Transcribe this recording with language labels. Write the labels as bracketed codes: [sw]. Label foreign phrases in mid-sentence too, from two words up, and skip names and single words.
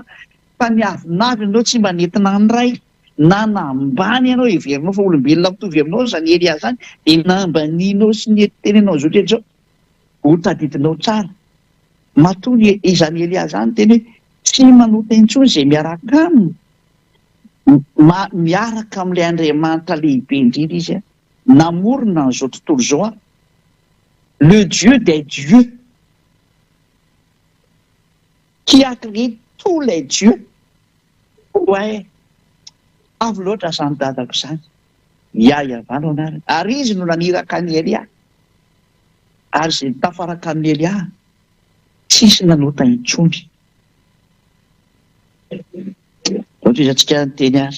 [mg] Fa ny avinavy ianao tsy mba nentina ny ray na nambany ianao heverinao fa olombelona mitovy aminao izany Elia izany dia nambanianao sy ny tenenao izao rehetra izao. Ho tadidinao tsara. Matoa izany Elia izany teny hoe tsy manota intsony izay miaraka aminy. Miaraka amin'ilay Andriamanitra lehibe indrindra izy namorona n'izao tontolo izao [fr] le Dieu des dieux qui a créé tous les dieux. Ouais, [mg] avy loatra izany dadako izany. Iavano anarany. Ary izy no naniraka ny Elia. Ary izay tafaraka amin'ny Elia tsisy nanota intsony. Ohatra izantsika nyteny azy.